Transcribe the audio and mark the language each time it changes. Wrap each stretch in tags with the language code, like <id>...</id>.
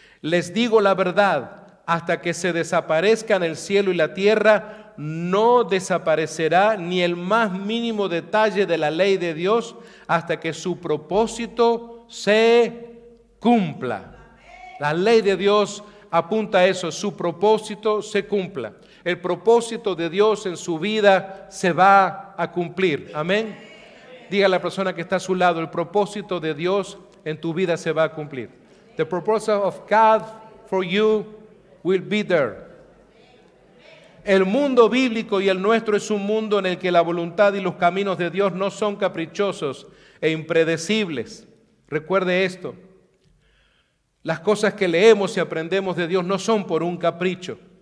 <es>Les digo la verdad, hasta que se desaparezcan el cielo y la tierra, no desaparecerá ni el más mínimo detalle de la ley de Dios hasta que su propósito se cumpla. La ley de Dios apunta a eso, su propósito se cumpla. El propósito de Dios en su vida se va a cumplir. Amén. Diga a la persona que está a su lado, el propósito de Dios en tu vida se va a cumplir.</es> <en>The purpose of God for you will be there.</en> <es>El mundo bíblico y el nuestro es un mundo en el que la voluntad y los caminos de Dios no son caprichosos e impredecibles. Recuerde esto. Las cosas que leemos y aprendemos de Dios no son por un capricho.</es>